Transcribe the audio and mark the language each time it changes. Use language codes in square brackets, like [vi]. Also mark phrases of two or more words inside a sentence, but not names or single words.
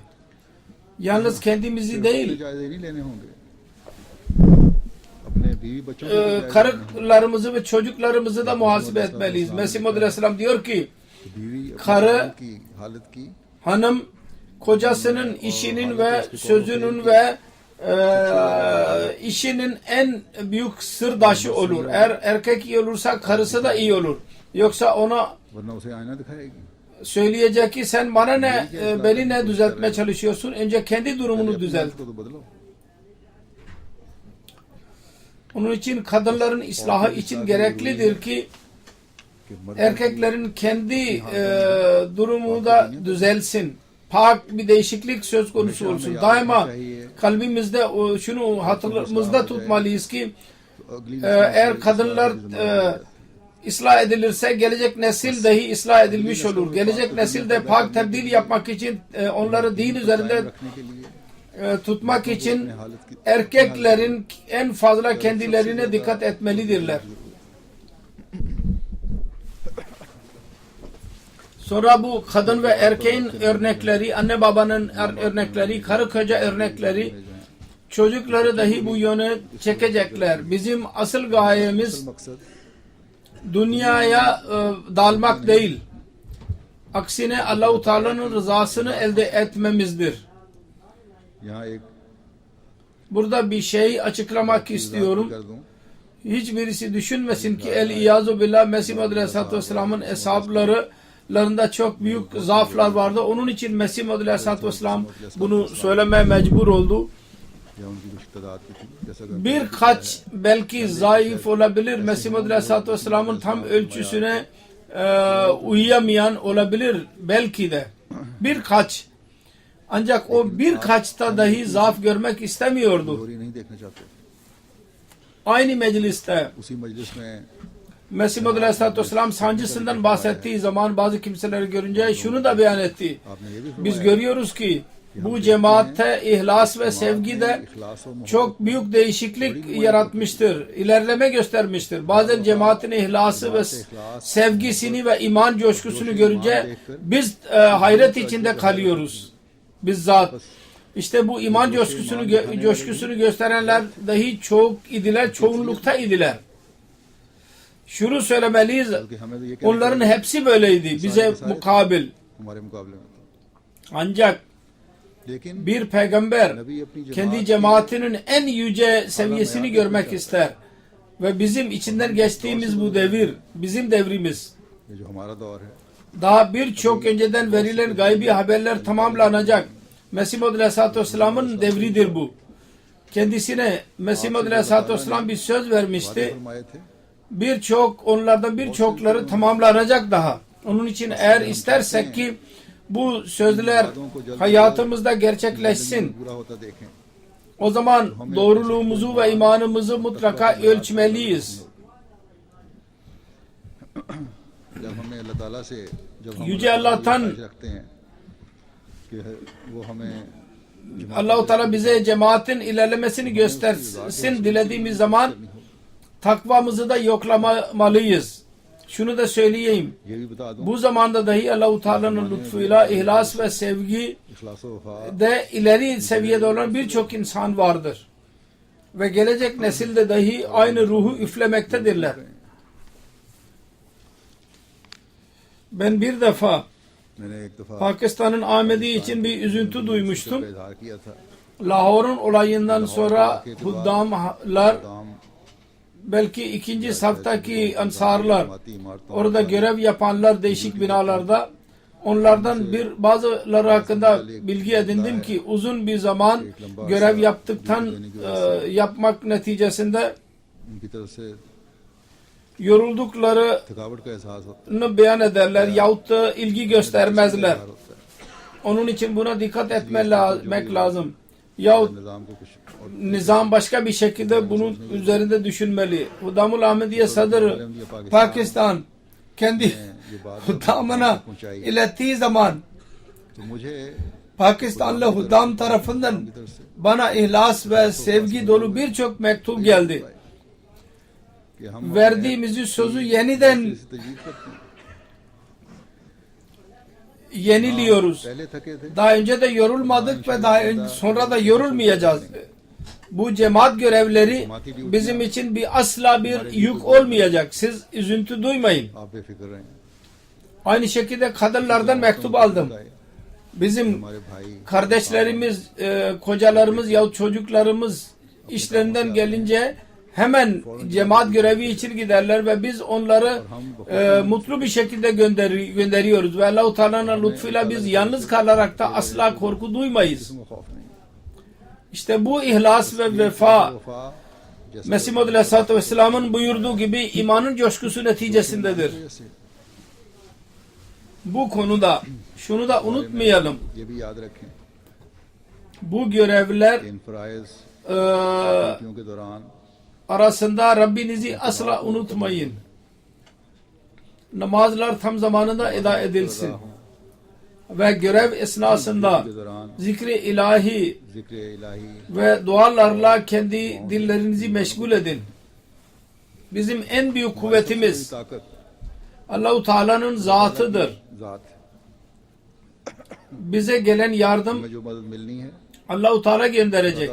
[tr] Yalnız kendimizi değil, [ur] جائزے نہیں لینے ہوں گے اپنے بیوی بچوں کو بھی جائزے [tr] karılarımızı ve çocuklarımızı da muhasebe etmeliyiz. Mesih Maud Aleyhisselam diyor ki [ur] بیوی اپنے [tr] karı [ur] بچوں کی حالت کی [tr] hanım kocasının işinin ve sözünün ve işinin en büyük sırdaşı olur. Eğer erkek iyi olursa karısı da iyi olur. Yoksa ona [ur] ورنہ اسے آئینہ دکھائے گی [tr] söyleyecek ki sen bana ne beni ne düzeltmeye çalışıyorsun? Önce kendi durumunu düzelt. [ur] اس کو تو بدلو [tr] Onun için kadınların ıslahı için gereklidir ki [ur] کہ مرد [tr] erkeklerin kendi durumu da düzelsin. Pak bir değişiklik söz konusu olsun. Daima kalbimizde şunu hatırımızda tutmalıyız ki अगली eğer kadınlar ıslah edilirse gelecek nesil dahi ıslah edilmiş olur. Gelecek nesil de pak tebdil yapmak için onları din üzerinde [ur] رکھنے کے لیے [tr] tutmak için erkeklerin en fazla kendilerine dikkat etmelidirler. Sonra bu kadın ve erkeğin örnekleri, anne babanın örnekleri, karı koca örnekleri, çocukları dahi bu yöne çekecekler. Bizim asıl gayemiz मकसद dünyaya dalmak değil. Aksine Allah-u Teala'nın rızasını elde etmemizdir. [ur] یہاں ایک [tr] Burada bir şey açıklamak istiyorum. [ur] کر دوں [tr] Hiçbirisi düşünmesin ki [ar] العياذ بالله [tr] Mesih Maud Aleyhisselatü Vesselam'ın hesaplarında çok büyük zaaflar vardı. Onun için Mesih Maud Aleyhisselatü Vesselam bunu söylemeye mecbur oldu. [ur] یا ان کی کچھ تعداد کی تھی جیسا کہ [tr] Birkaç belki zayıf olabilir. Mesih Maud Aleyhisselatü Vesselam'ın tam ölçüsüne uyuyamayan olabilir belki de. Birkaç. Ancak o birkaçta dahi zaaf görmek istemiyordu. [ur] کمزوری نہیں دیکھنا چاہتے [tr] Aynı mecliste [ur] اسی مجلس میں [tr] Mesih Maud Aleyhisselatü Vesselam sancısından bahsettiği zaman bazı kimseleri görünce şunu da beyan etti. [ur] آپ نے یہ بھی [tr] Biz görüyoruz ki bu cemaatte ihlas ve sevgi de çok büyük değişiklik yaratmıştır. İlerleme göstermiştir. Bazen cemaatin ihlası ve sevgisini ve iman coşkusunu görünce biz hayret içinde kalıyoruz. Bizzat. İşte bu iman coşkusunu gösterenler dahi çok idiler, çoğunlukta idiler. Şunu söylemeliyiz, [ur] بلکہ ہمیں تو یہ کہنا [tr] onların hepsi böyleydi bize mukabil. [ur] ہمارے مقابلے میں [tr] Ancak लेकिन Bir peygamber [ur] نبی اپنی [tr] kendi जमात cemaatinin en yüce seviyesini görmek ister. Ve bizim içinden geçtiğimiz bu devir, bizim devrimiz. [ur] یہ جو ہمارا دور ہے [tr] Daha birçok önceden verilen gaybi haberler tamamlanacak. Mesih Maud Aleyhisselatü Vesselam'ın devridir bu. Kendisine Mesih Maud Aleyhisselatü Vesselam bir söz वादे vermişti. [ur] فرمائے تھے [tr] Onlardan birçokları tamamlanacak daha. Onun için eğer istersek ki bu sözler hayatımızda gerçekleşsin, [ur] پورا ہوتا دیکھیں [tr] o zaman doğruluğumuzu ve imanımızı mutlaka ölçmeliyiz. [ur] جب ہمیں اللہ تعالیٰ سے جب ہم [tr] Yüce Allah'tan [ur] رکھتے ہیں کہ وہ ہمیں [tr] Allah-u Teala bize cemaatin ilerlemesini göstersin dilediğimiz zaman takvamızı da yoklamalıyız. Şunu da söyleyeyim. [ur] یہ بھی بتا دوں [tr] Bu zamanda dahi Allah-u Teala'nın lütfuyla ihlas ve sevgi [ur] اخلاص و وفا [tr] de ileri seviyede olan birçok insan vardır. Ve gelecek nesilde dahi aynı ruhu üflemektedirler. Ben bir defa [ur] میں نے ایک دفعہ [tr] Pakistan'ın Ahmedi için bir üzüntü duymuştum. [ur] کا اظہار کیا تھا [tr] Lahor'un olayından sonra huddamlar, दाम belki ikinci saftaki ansarlar, [ur] جماعتی عمارتوں [tr] orada görev yapanlar değişik binalarda, onlardan bazıları hakkında bilgi edindim ki uzun bir zaman görev yapmak neticesinde [ur] ان کی طرف سے [tr] yorulduklarını [ur] تھکاوٹ کا احساس ہوتا ہے [tr] beyan ederler yahut da ilgi göstermezler. [ur] اظہار ہوتا ہے [tr] Onun için buna dikkat etmek lazım. Yahut [ur] نظام کو کچھ اور [tr] nizam başka bir şekilde bunun üzerinde düşünmeli. Huddamul Ahmediye Sadrı Pakistan kendi [ur] یہ بات [tr] huddamına ilettiği zaman [ur] تو مجھے [tr] Pakistanlı huddam tarafından [ur] کی طرف سے [tr] bana ihlas ve sevgi dolu birçok mektup geldi. [ur] کہ ہم [tr] Verdiğimiz sözü yeniden [ur] اسے تجدید کرتے ہیں [tr] yeniliyoruz. [ur] پہلے تھکے تھے [tr] Daha önce de yorulmadık ve sonra da yorulmayacağız. Bu cemaat görevleri bizim için asla bir yük olmayacak. Siz üzüntü duymayın. [ur] آپ بےفکر رہیں [tr] Aynı şekilde kadınlardan mektup aldım. Bizim [ur] ہمارے بھائی [tr] kardeşlerimiz, kocalarımız yahut çocuklarımız işlerinden gelince hemen cemaat görevi için giderler ve biz onları mutlu bir şekilde gönderiyoruz ve Allah-u Teala'nın lütfuyla biz yalnız kalarak da asla korku duymayız. [ur] اس میں خوف نہیں [tr] İşte bu ihlas ve vefa [ur] وفا جیسے [tr] Mesih Maud Aleyhisselatü Vesselam'ın buyurduğu gibi imanın coşkusu neticesindedir. जैसे Bu konuda şunu da unutmayalım. [ur] یہ بھی یاد رکھیں [tr] Bu görevler [ur] ان فرائض e, ڈیوٹیوں کے دوران [tr] arasında Rabbinizi asla unutmayın. Namazlar tam zamanında eda edilsin. Ve görev esnasında [ur] کے دوران [tr] zikri ilahi [ur] ذکر الٰہی [tr] ve dualarla kendi dillerinizi meşgul edin. Bizim en büyük kuvvetimiz ताकत Allah-u Teala'nın zatıdır. ज़ात Bize gelen yardım [ur] ہمیں جو مدد ملنی ہے [tr] Allah-u Teala gönderecek.